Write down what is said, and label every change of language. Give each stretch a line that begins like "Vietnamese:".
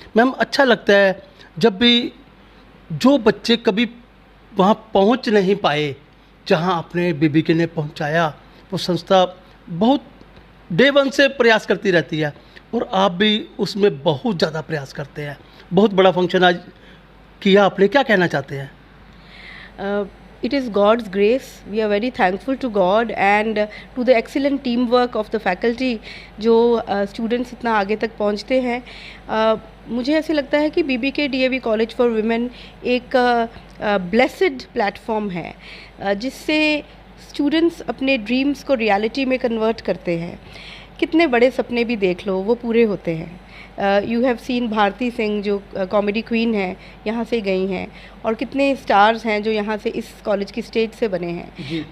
Hindi: Ma'am अच्छा लगता है जब भी जो बच्चे कभी वहाँ पहुँच नहीं पाए जहाँ आपने बीबी के ने पहुँचाया, वो संस्था बहुत डे वन से प्रयास करती रहती है और आप भी उसमें बहुत ज़्यादा प्रयास करते हैं। बहुत बड़ा फंक्शन आज किया आपने, क्या कहना चाहते हैं?
English: It is God's grace. We are very thankful to God and to the excellent teamwork of the faculty
Hindi: जो students इतना आगे तक पहुँचते हैं। मुझे ऐसे लगता है कि बीबी के डीएवी कॉलेज फॉर वुमेन एक ब्लेसिड प्लेटफॉर्म है जिससे स्टूडेंट्स अपने ड्रीम्स को रियलिटी में कन्वर्ट करते हैं। कितने बड़े सपने भी देख लो वो पूरे होते हैं।
English: you have seen
Hindi: Bharti Singh जो कॉमेडी क्वीन है यहाँ से गई हैं और कितने स्टार्स हैं जो यहाँ से इस कॉलेज की स्टेज से बने हैं।